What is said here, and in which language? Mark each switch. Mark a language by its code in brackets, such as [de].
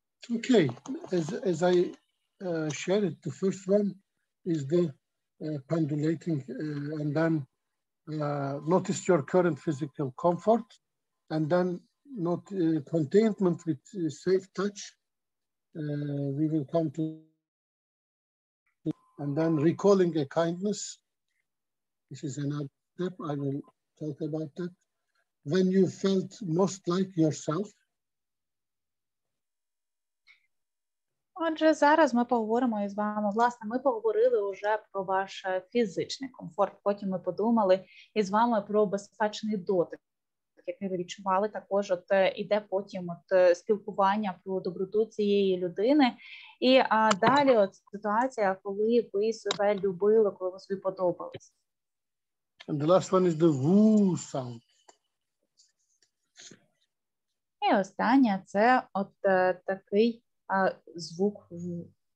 [en] Okay, as I shared, the first one is the pendulating, and then notice your current physical comfort, and then not containment with safe touch. We will come to, and then recalling a kindness. This is another step. I will talk about that. When you felt most like yourself. [uk] Отже, зараз ми поговоримо із вами, власне, ми поговорили вже про ваш фізичний комфорт, потім ми подумали із вами про безпечний дотик, який ви відчували, також іде потім спілкування про доброту цієї людини. І далі ситуація, коли ви себе любили, коли ви собі подобались. [en] And the last one is the woo sound. [uk] І останнє – це такий звук «ву».